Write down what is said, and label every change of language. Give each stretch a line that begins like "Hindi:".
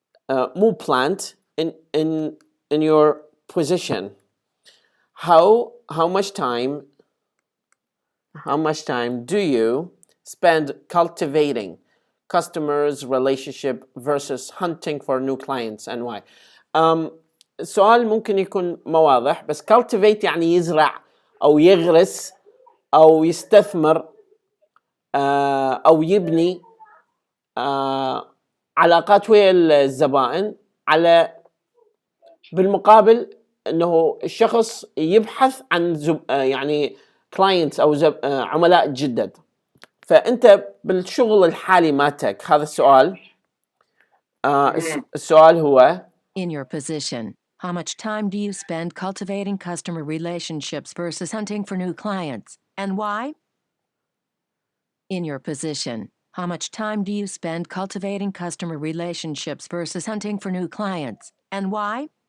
Arabic: مو
English: plant in your position. How much time do you spend cultivating customers relationship versus hunting for new clients and why?
Arabic: السؤال ممكن يكون ما واضح بس cultivate يعني يزرع أو يغرس أو يستثمر أو يبني علاقات ويا الزبائن على بالمقابل انه الشخص يبحث عن يعني clients او عملاء جدد. فانت بالشغل الحالي مالتك هذا السؤال السؤال هو
English: In your position, how much time do you spend cultivating customer relationships versus hunting for new clients, and why? In your position, how much time do you spend cultivating customer relationships versus hunting for new clients, and why?